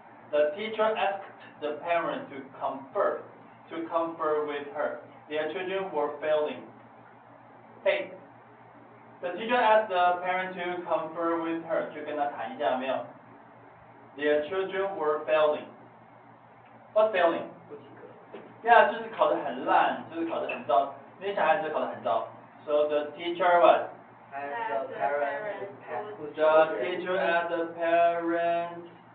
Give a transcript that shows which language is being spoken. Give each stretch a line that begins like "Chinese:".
English: The teacher asked the parent to confer with her. Their children were failing. Hey, the teacher asked the parent to confer with her.
Chinese: 去跟他谈一下，没有 ？
English: Their children were failing. What failing?
Chinese: 不及格。 Yeah， 就是考得很烂，就是考得很糟。那些小孩子考得很糟。
English: So the teacher was. As the parent The teacher as the parent.